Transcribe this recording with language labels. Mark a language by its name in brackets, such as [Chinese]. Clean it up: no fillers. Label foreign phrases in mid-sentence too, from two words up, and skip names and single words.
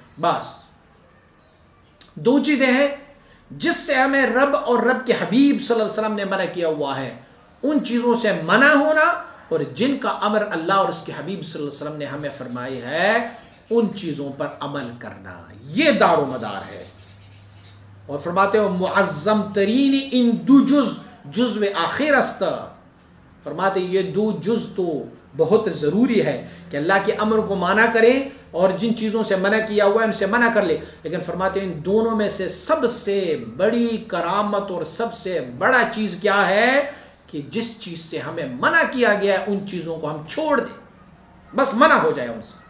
[Urdu] بس دو چیزیں ہیں جس سے ہمیں رب اور رب کے حبیب [Arabic] صلی اللہ علیہ وسلم [Urdu] نے منع کیا ہوا ہے، ان چیزوں سے منع ہونا، اور جن کا امر اللہ اور اس کے حبیب [Arabic] صلی اللہ علیہ وسلم [Urdu] نے ہمیں فرمائی ہے ان چیزوں پر عمل کرنا، یہ دار و مدار ہے۔ اور فرماتے ہو [Persian] معظم ترین ان دو جزو آخر است، [Urdu] فرماتے یہ دو جز تو بہت ضروری ہے کہ اللہ کے امر کو مانا کریں اور جن چیزوں سے منع کیا ہوا ہے ان سے منع کر لے، لیکن فرماتے ہیں ان دونوں میں سے سب سے بڑی کرامت اور سب سے بڑا چیز کیا ہے کہ جس چیز سے ہمیں منع کیا گیا ہے ان چیزوں کو ہم چھوڑ دیں، بس منع ہو جائے ان سے۔